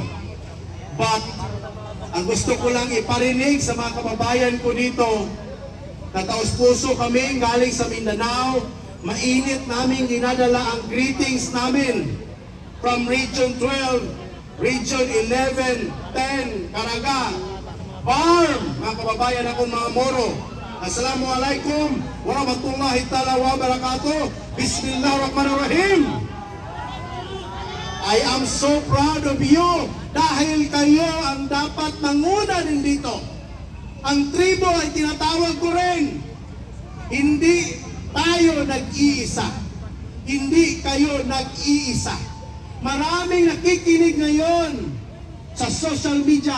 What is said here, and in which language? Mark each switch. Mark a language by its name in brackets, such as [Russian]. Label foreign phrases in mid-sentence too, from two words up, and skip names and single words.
[Filipino] But, ang gusto ko lang iparinig sa mga kababayan ko dito, na taos-puso kami galing sa Mindanao, mainit namin dinadala ang greetings namin from Region 12, Region 11, 10, Caraga, Farm, mga kababayan akong mga Moro. [Arabic] السلام عليكم ورحمة الله تعالى وبركاته. Bismillahirrahmanirrahim. [English] I am so proud of you [Filipino] dahil kayo ang dapat manguna din dito. Ang tribo ay tinatawag ko rin. Hindi tayo nag-iisa. Hindi kayo nag-iisa. Maraming nakikinig ngayon sa [English] social media.